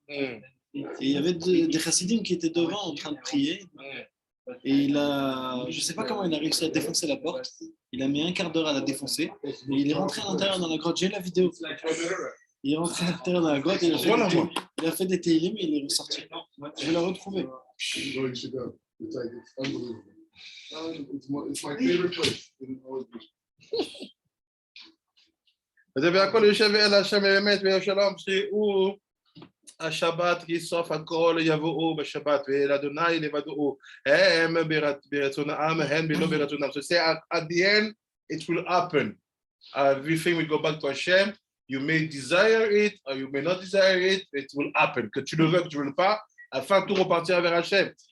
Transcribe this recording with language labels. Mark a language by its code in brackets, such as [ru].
[fr] Et il y avait des chassidim qui étaient devant en train de prier. Et je ne sais pas comment il a réussi à défoncer la porte. Il a mis un quart d'heure à la défoncer. Et il est rentré à l'intérieur dans la grotte. J'ai la vidéo. Il est rentré à l'intérieur dans la grotte et il a fait des télim et il est ressorti. Je vais la retrouver. [en] You should go. It's unbelievable. It's my favorite place in all of this. [he] והכל יושב אל השם באמת וישלום שהוא השבת יסוף הכל יבואו בשבת ואל אדוני לבדו הם ברצונם הם בלא ברצונם. [en] So say at the end it will happen. Everything will go back to Hashem. You may desire it or you may not desire it, it will happen. [fr] Que tu le veux, que tu ne le veux pas, afin que tout repartira vers Hashem.